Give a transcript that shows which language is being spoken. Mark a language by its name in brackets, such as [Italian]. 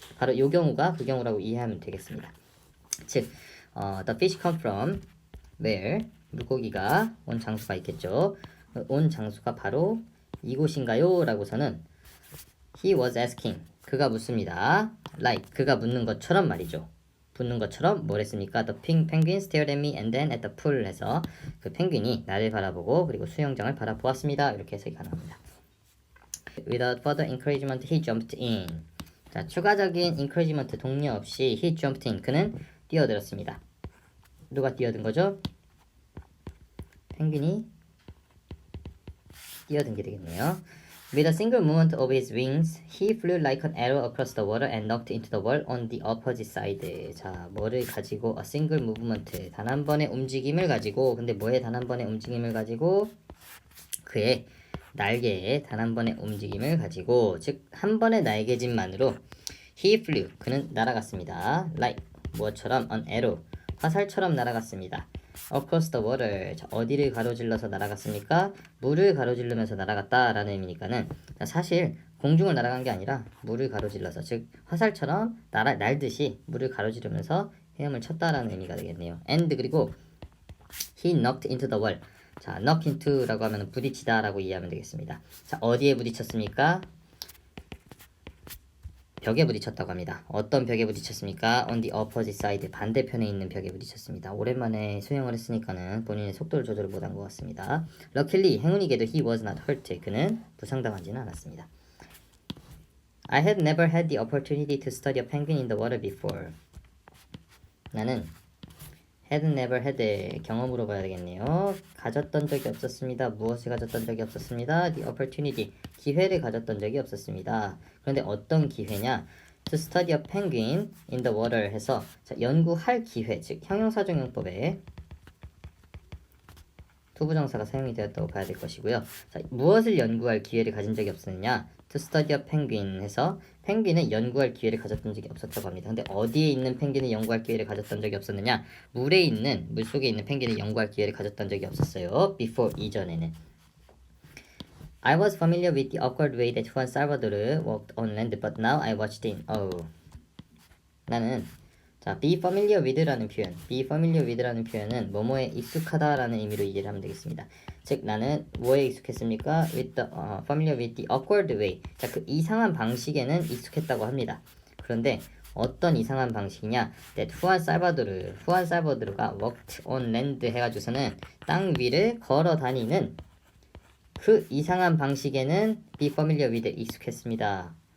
[Korean] 바로 이 경우가 그 경우라고 이해하면 되겠습니다. 즉 [English] the fish come from where, [Korean] 물고기가 온 장소가 있겠죠. 온 장소가 바로 이곳인가요? 라고서는 [English] he was asking, [Korean] 그가 묻습니다. like, 그가 묻는 것처럼 말이죠. 묻는 것처럼 뭘 했습니까? [English] The penguin stared at me and then at the pool [Korean] 해서 그 펭귄이 나를 바라보고 그리고 수영장을 바라보았습니다. 이렇게 해석이 가능합니다. [English] Without further encouragement, he jumped in. [Korean] 자, 추가적인 encouragement, 독려 없이 [English] he jumped in, [Korean] 그는 뛰어들었습니다. 누가 뛰어든 거죠? 펭귄이 뛰어든 게 되겠네요. [English] With a single movement of his wings, he flew like an arrow across the water and knocked into the wall on the opposite side. [Korean] 자, 뭐를 가지고? [English] A single movement, [Korean] 단 한 번의 움직임을 가지고, 근데 뭐의 단 한 번의 움직임을 가지고? 그의 날개의 단 한 번의 움직임을 가지고, 즉 한 번의 날개짓만으로 [English] He flew. [Korean] 그는 날아갔습니다. [English] Like [Korean] 무엇처럼? [English] An arrow. [Korean] 화살처럼 날아갔습니다. [English] Across the water. [Korean] 자, 어디를 가로질러서 날아갔습니까? 물을 가로질르면서 날아갔다라는 의미니까는 사실 공중을 날아간 게 아니라 물을 가로질러서 즉 화살처럼 날듯이 물을 가로지르면서 헤엄을 쳤다라는 의미가 되겠네요. [English] And 그리고 he knocked into the wall. [Korean] 자, knock into라고 하면 부딪히다라고 이해하면 되겠습니다. 자, 어디에 부딪혔습니까? 벽에 부딪혔다고 합니다. 어떤 벽에 부딪혔습니까? [English] On the opposite side. [Korean] 반대편에 있는 벽에 부딪혔습니다. 오랜만에 수영을 했으니까는 본인의 속도를 조절을 못한 것 같습니다. [English] Luckily, 행운이게도 he was not hurt. [Korean] 그는 부상당하지는 않았습니다. [English] I had never had the opportunity to study a penguin in the water before. [Korean] 나는 [English] had never had [Korean] 경험으로 봐야 되겠네요. 가졌던 적이 없었습니다. 무엇을 가졌던 적이 없었습니다. [English] The opportunity [Korean] 기회를 가졌던 적이 없었습니다. 그런데 어떤 기회냐? [English] To study a penguin in the water [Korean] 해서 자, 연구할 기회 즉 형용사정용법에 투부정사가 사용이 되었다고 봐야 될 것이고요. 자, 무엇을 연구할 기회를 가진 적이 없었느냐? [English] To study a penguin [Korean] 해서 펭귄은 연구할 기회를 가졌던 적이 없었다고 합니다. 근데 어디에 있는 펭귄을 연구할 기회를 가졌던 적이 없었느냐? 물속에 있는 펭귄을 연구할 기회를 가졌던 적이 없었어요. Before 이전에는. [English] I was familiar with the awkward way that Juan Salvador walked on land, but now I watched him. [Korean] 나는 자, be familiar with라는 표현, be familiar with라는 표현은 뭐뭐에 익숙하다라는 의미로 이해를 하면 되겠습니다. 즉 나는 뭐에 익숙했습니까? [English] With the familiar with the awkward way. [Korean] 자, 그 이상한 방식에는 익숙했다고 합니다. 그런데 어떤 이상한 방식이냐? That 후안 살바도르가 [English] walked on land [Korean] 해가지고서는 땅 위를 걸어 다니는 그 이상한 방식에는 be familiar with 익숙했습니다.